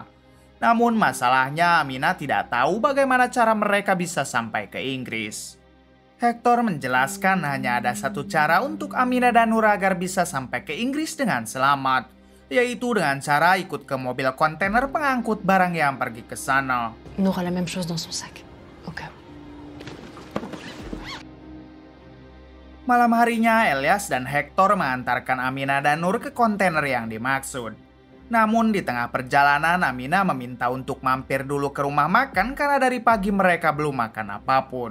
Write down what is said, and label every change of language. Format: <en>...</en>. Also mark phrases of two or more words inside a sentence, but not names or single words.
<id>Namun masalahnya Amina tidak tahu bagaimana cara mereka bisa sampai ke Inggris. Hector menjelaskan hanya ada satu cara untuk Amina dan Nur agar bisa sampai ke Inggris dengan selamat, yaitu dengan cara ikut ke mobil kontainer pengangkut barang yang pergi ke sana.</id> <fr>On aura la même chose dans son sac. Au cas où.</fr> <id>Malam harinya, Elias dan Hector mengantarkan Amina dan Nur ke kontainer yang dimaksud. Namun di tengah perjalanan, Amina meminta untuk mampir dulu ke rumah makan karena dari pagi mereka belum makan apapun.</id>